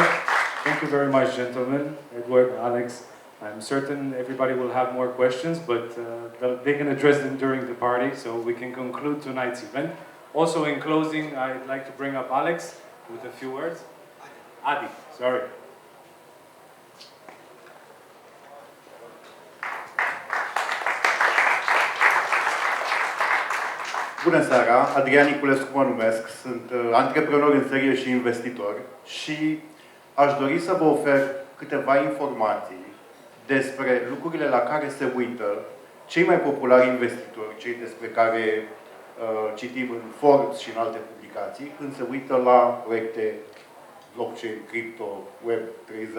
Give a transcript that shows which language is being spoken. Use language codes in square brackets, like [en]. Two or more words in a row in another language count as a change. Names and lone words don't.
[en] Thank you very much, gentlemen. Edward, Alex. I'm certain everybody will have more questions, but they can address them during the party, so we can conclude tonight's event. Also, in closing, I'd like to bring up Alex with a few words. Adi, sorry. [ro] Bună seara, Adrian Niculescu mă numesc, sunt antreprenor în serie și investitor și aș dori să vă ofer câteva informații despre lucrurile la care se uită cei mai populari investitori, cei despre care citim în Forbes și în alte publicații, când se uită la proiecte blockchain, crypto, web 3.0.